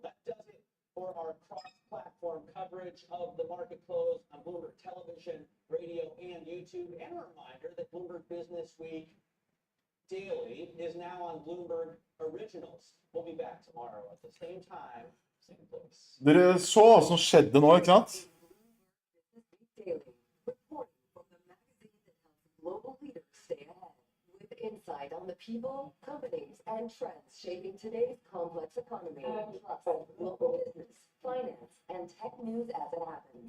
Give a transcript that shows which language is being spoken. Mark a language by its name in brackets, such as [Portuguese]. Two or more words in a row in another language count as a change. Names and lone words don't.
[English] That does it for our cross-platform coverage of the market close on Bloomberg Television, radio, and YouTube. And a reminder that Bloomberg Business Week Daily is now on Bloomberg Originals. We'll be back tomorrow at the same time, same place. [Norwegian] Dere så hva som skjedde nå, ikke sant? [English] Daily, reporting from the magazine that helps global leaders stay ahead with insight on the people, companies, and trends shaping today's complex economy, plus local business, finance, and tech news as it happens.